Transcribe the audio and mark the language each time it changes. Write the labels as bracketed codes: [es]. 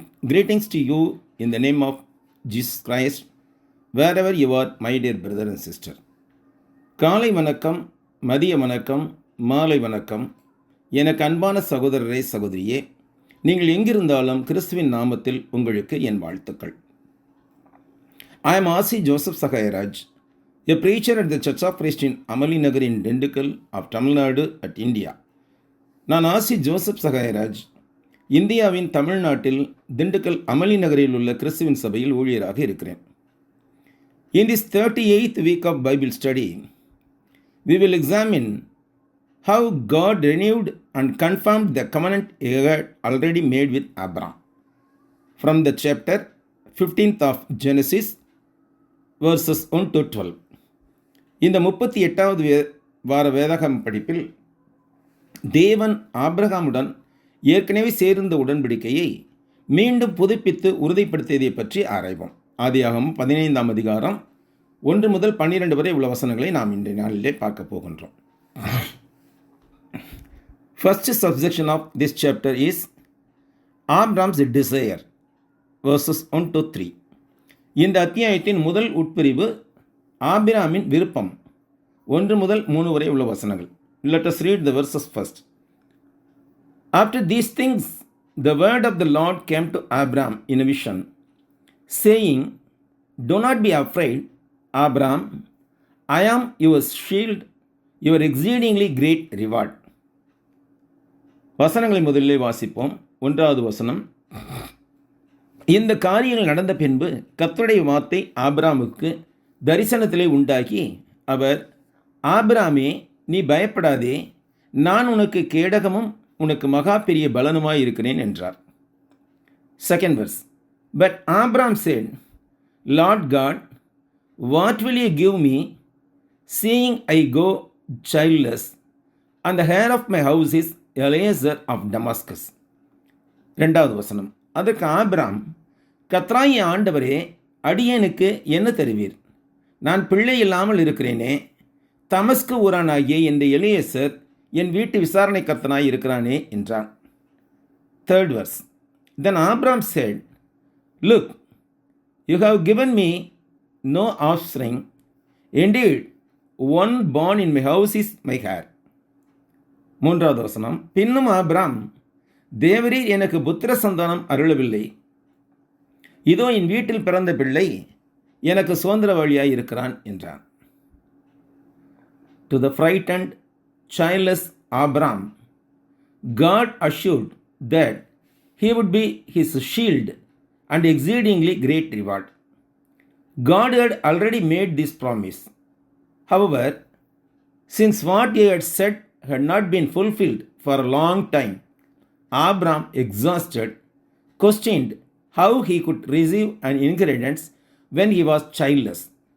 [en] Greetings to you in the name of Jesus Christ, wherever you are, my dear brother and sister. [ta] காலை வணக்கம், மதிய வணக்கம், மாலை வணக்கம். எனக்கு அன்பான சகோதரரே சகோதரியே, நீங்கள் எங்கிருந்தாலும் கிறிஸ்துவின் நாமத்தில் உங்களுக்கு என் வாழ்த்துக்கள். [en] I am R.C. Joseph Sakayaraj, a preacher at the Church of Christ in Amali Nagar in Dindigul of Tamil Nadu at India. [ta] நான் ஆசி ஜோசப் சகாயராஜ், இந்தியாவின் தமிழ்நாட்டில் திண்டுக்கல் அமளி நகரில் உள்ள கிறிஸ்துவின் சபையில் ஊழியராக இருக்கிறேன். [en] In this 38th week of Bible study, we will examine how God renewed and confirmed the covenant he had already made with Abraham. From the chapter 15th of Genesis, verses 1 to 12. [ta] இந்த 38வது வார வேதாகம படிப்பில் தேவன் ஆபிரகாமுடன் ஏற்கனவே சேர்ந்த உடன்படிக்கையை மீண்டும் புதுப்பித்து உறுதிப்படுத்தியதை பற்றி ஆராய்வோம். ஆதியாகமம் 15ஆம் அதிகாரம் 1 முதல் 12 வரை உள்ள வசனங்களை நாம் இன்றைய நாளிலே பார்க்க போகின்றோம். [en] First subsection of this chapter is Abraham's desire, verses 1 to 3. [ta] இந்த அத்தியாயத்தின் முதல் உட்பிரிவு ஆபிரகாமின் விருப்பம் 1 முதல் 3 வரை உள்ள வசனங்கள். [en] Let us read the verses first. After these things, the word of the Lord came to Abraham in a vision, saying, Do not be afraid, Abraham. I am your shield, your exceedingly great reward. [ta] வசனங்களை முதலிலே வாசிப்போம். 1வது வசனம். இந்த காரியங்கள் நடந்த பின்பு கர்த்தருடைய வார்த்தை ஆபிரகாமுக்கு தரிசனத்திலே உண்டாகி, அவர், ஆபிரகாமே, நீ பயப்படாதே, நான் உனக்கு கேடகமும் உனக்கு மகா பெரிய பலனுமாய் இருக்கிறேன் என்றார். [en] Second verse. But Abraham said, Lord God, what will you give me, seeing I go childless, and the heir of my house is Eliezer of Damascus. [ta] 2வது வசனம். அதற்கு ஆபிரகாம், கர்த்தராகிய ஆண்டவரே, அடியேனுக்கு என்ன தருவீர்? நான் பிள்ளை இல்லாமல் இருக்கிறேனே, தமஸ்கு ஊரானாகிய இந்த எலியேசர் என் வீட்டு விசாரணை கர்த்தனாய் இருக்கிறானே என்றான். [en] Third verse. Then Abraham said, Look, you have given me no offspring. Indeed, one born in my house is my heir. [ta] 3வது வசனம். பின்னும் ஆபிரகாம், தேவரீர் எனக்கு புத்திர சந்தானம் அருளவில்லை. இதோ என் வீட்டில் பிறந்த பிள்ளை எனக்கு சுதந்திரவாளியாய் இருக்கிறான் என்றான். [en] To the frightened, childless Abraham, God assured that he would be his shield and exceedingly great reward. God had already made this promise. However, since what he had said had not been fulfilled for a long time, Abraham, exhausted, questioned how he could receive an inheritance when he was childless.